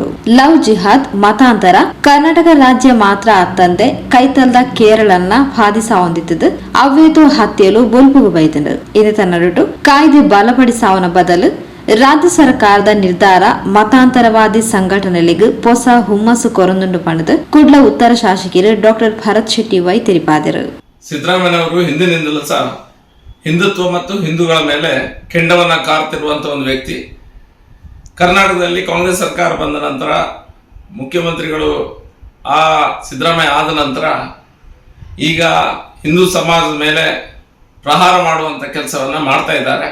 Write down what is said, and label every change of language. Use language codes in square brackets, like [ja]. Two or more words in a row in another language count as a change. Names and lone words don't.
[tcy] ಲವ್ ಜಿಹಾದ್ ಮತಾಂತರ ಕರ್ನಾಟಕ ರಾಜ್ಯ ಮಾತ್ರ ಅತ್ತಂದೆ ಕೈತಲ್ದ ಕೇರಳನ್ನ ಬಾಧಿಸ ಹೊಂದಿದ್ದು ಅವ್ವೇತು ಹತ್ಯೆಲು ಬೊಲ್ಪುಗು ಬೈತಂಡು. ಇದೇ ತನ್ನರುಟು ಕಾಯ್ದೆ ಬಲಪಡಿಸಾವನ ಬದಲು ರಾಜ್ಯ ಸರ್ಕಾರದ ನಿರ್ಧಾರ ಮತಾಂತರವಾದಿ ಸಂಘಟನೆಗಳಿಗೆ ಹೊಸ ಹುಮ್ಮಸ್ಸು ಕೊರೊಂದುಂಡು ಪಣದು ಕುಡ್ಲ ಉತ್ತರ ಶಾಸಕರು ಡಾಕ್ಟರ್ ಭರತ್ ಶೆಟ್ಟಿ ವೈ ತಿಳಿಪಾದರು. [kn] ಸಿದ್ದರಾಮಯ್ಯನವರು ಹಿಂದಿನಿಂದಲೂ ಸಹ ಹಿಂದುತ್ವ ಮತ್ತು ಹಿಂದೂಗಳ ಮೇಲೆ ಕೆಂಡವನ್ನ ಕಾರ್ತಿರುವಂತಹ ಒಂದು ವ್ಯಕ್ತಿ. ಕರ್ನಾಟಕದಲ್ಲಿ ಕಾಂಗ್ರೆಸ್ ಸರ್ಕಾರ ಬಂದ ನಂತರ ಮುಖ್ಯಮಂತ್ರಿಗಳು ಸಿದ್ದರಾಮಯ್ಯ ಆದ ನಂತರ ಈಗ ಹಿಂದೂ ಸಮಾಜದ ಮೇಲೆ ಪ್ರಹಾರ ಮಾಡುವಂಥ ಕೆಲಸವನ್ನು ಮಾಡ್ತಾ ಇದ್ದಾರೆ.